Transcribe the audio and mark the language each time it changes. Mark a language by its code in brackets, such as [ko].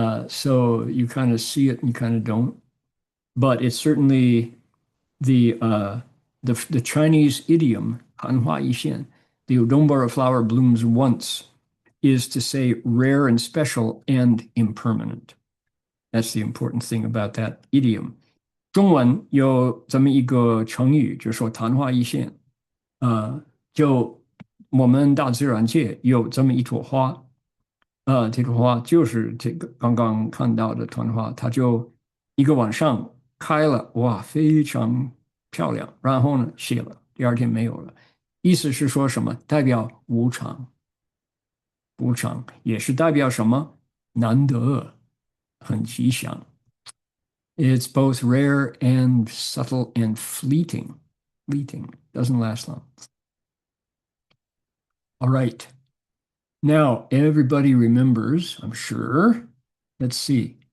[en] So you kind of see it and you kind of don't. But it's certainly the Chinese idiom, Hanhua Yixian, the Udumbara flower blooms once, is to say rare and special and impermanent. That's the important thing about that idiom. [zh] 中文有这么一个成语，就说昙花一现。就我们大自然界有这么一朵花，这个花就是这个刚刚看到的团花，它就一个晚上开了，哇，非常漂亮。然后呢，谢了，第二天没有了。意思是说什么？代表无常，无常也是代表什么？难得，很吉祥。 [en] It's both rare and subtle and fleeting. Fleeting doesn't last long. All right. Now, everybody remembers, I'm sure. Let's see.